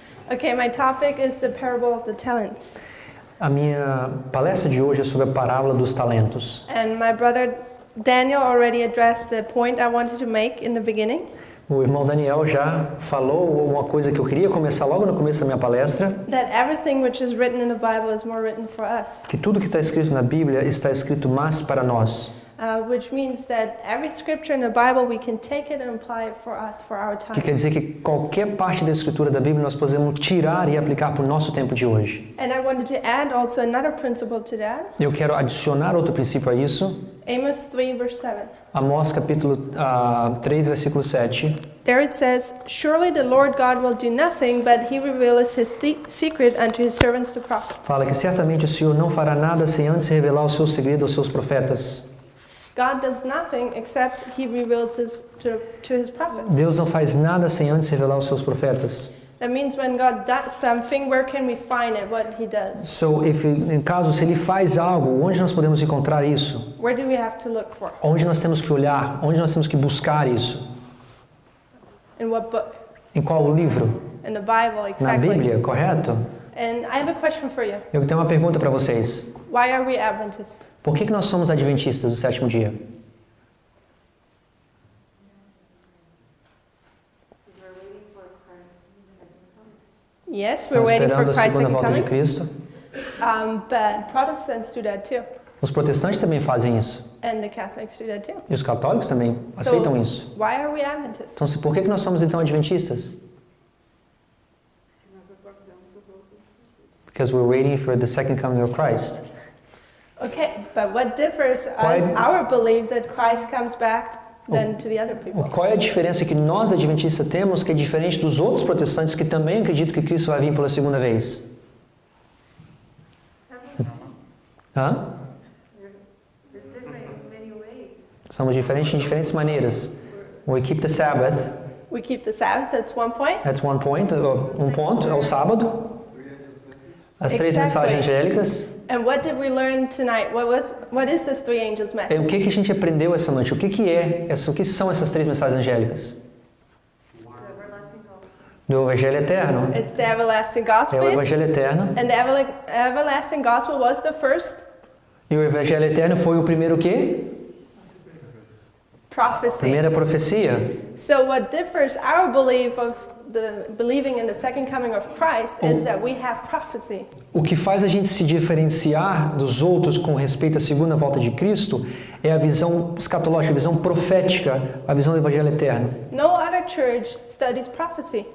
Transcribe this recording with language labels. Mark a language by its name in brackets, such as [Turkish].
[English] Okay, my topic is the Parable of the Talents. [Portuguese] A minha palestra de hoje é sobre a Parábola dos Talentos. [English] And my brother Daniel already addressed the point I wanted to make in the beginning. [Portuguese] O irmão Daniel já falou uma coisa que eu queria começar logo no começo da minha palestra. [English] That everything which is written in the Bible is more written for us. [Portuguese] Que tudo que está escrito na Bíblia está escrito mais para nós. [English] Which means that every scripture in the Bible we can take it and apply it for us, for our time. [Portuguese] Que quer dizer que qualquer parte da escritura da Bíblia nós podemos tirar e aplicar para o nosso tempo de hoje. [English] And I wanted to add also another principle to that. [Portuguese] Eu quero adicionar outro princípio a isso. [English] Amos 3 verse 7. [Portuguese] Amós capítulo 3, versículo 7. [English] There it says, "Surely the Lord God will do nothing, but he reveals his secret unto his servants the prophets." [Portuguese] Fala que certamente o Senhor não fará nada sem antes revelar o seu segredo aos seus profetas. [English] God does nothing except he reveals to his prophets. [Portuguese] Deus não faz nada sem antes revelar aos seus profetas. [English] That means when God does something, where can we find it, what he does? [Portuguese] So, em caso, se ele faz algo, onde nós podemos encontrar isso? [English] Where do we have to look for? [Portuguese] Onde nós temos que olhar? Onde nós temos que buscar isso? [English] In what book? [Portuguese] Em qual livro? [English] In the Bible, exactly. [Portuguese] Na Bíblia, correto? [English] And I have a question for you. [Portuguese] Eu tenho uma pergunta para vocês. [English] Why are we Adventists? [Portuguese] Por que nós somos adventistas do sétimo dia? [English] Yes, we're waiting for [Portuguese] Estamos esperando a [English] Christ's [Portuguese] segunda [English] second [Portuguese] volta de [English] coming. [Portuguese] Cristo. [English] But Protestants do that too. [Portuguese] Os protestantes também fazem isso. [English] And the Catholics do that too. [Portuguese] E os católicos também aceitam isso. [English] Why are we Adventists? [Portuguese] Então, por que nós somos então adventistas? [English] Because we're waiting for the second coming of Christ. Okay, but what differs our belief that Christ comes back than to the other people? [Portuguese] Qual é a diferença que nós adventistas temos que é diferente dos outros protestantes que também acreditam que Cristo vai vir pela segunda vez? Hã? Somos diferentes em diferentes maneiras. [English] We keep the Sabbath. We keep the Sabbath, that's one point. That's one point. [Portuguese] Ponto é o sábado. As três mensagens angélicas. [English] And what did we learn tonight? What is the three angels' message? [Portuguese] O que a gente aprendeu essa noite? O que são essas três mensagens angélicas? Do Evangelho Eterno. [English] It's the everlasting gospel. [Portuguese] É o Evangelho Eterno. [English] And the everlasting gospel was the first. [Portuguese] E o Evangelho Eterno foi o primeiro quê? [English] Prophecy. [Portuguese] Primeira profecia. [English] So what differs our belief of the believing in the second coming of Christ is that we have prophecy. [Portuguese] O que faz a gente se diferenciar dos outros com respeito à segunda volta de Cristo é a visão escatológica, a visão profética, a visão do Evangelho Eterno. [English] No other church studies prophecy.